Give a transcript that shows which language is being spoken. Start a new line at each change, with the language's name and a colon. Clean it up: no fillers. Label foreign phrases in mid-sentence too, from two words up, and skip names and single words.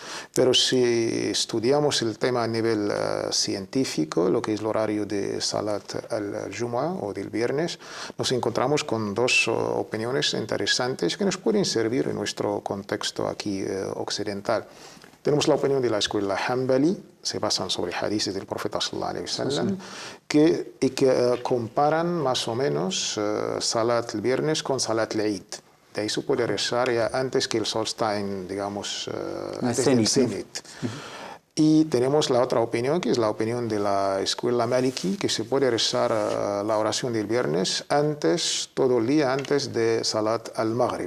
Spanish: Pero si estudiamos el tema a nivel científico, lo que es el horario de
Arabic: صلاة الجمعة
Spanish: o del viernes, nos encontramos con 2 opiniones interesantes que nos pueden servir en nuestro contexto aquí occidental. Tenemos la opinión de la escuela Hanbali, se basan sobre hadices del profeta
Arabic: صلى الله عليه وسلم,
Spanish: que comparan más o menos Salat el viernes con
Arabic: صلاة العيد.
Spanish: De ahí se puede rezar ya antes que el sol está en, digamos, antes del cenit. Y tenemos la otra opinión, que es la opinión de la escuela Maliki, que se puede rezar la oración del viernes antes, todo el día antes de
Arabic: صلاة المغرب.